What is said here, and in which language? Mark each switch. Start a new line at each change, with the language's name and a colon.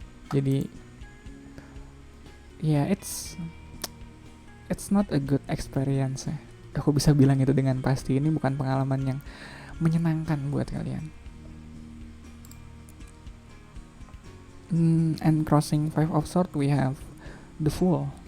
Indonesian: Jadi ya
English: it's not a good experience ya.
Indonesian: Aku bisa bilang itu dengan pasti, ini bukan pengalaman yang menyenangkan buat kalian.
English: And crossing Five of Swords, we have the Fool.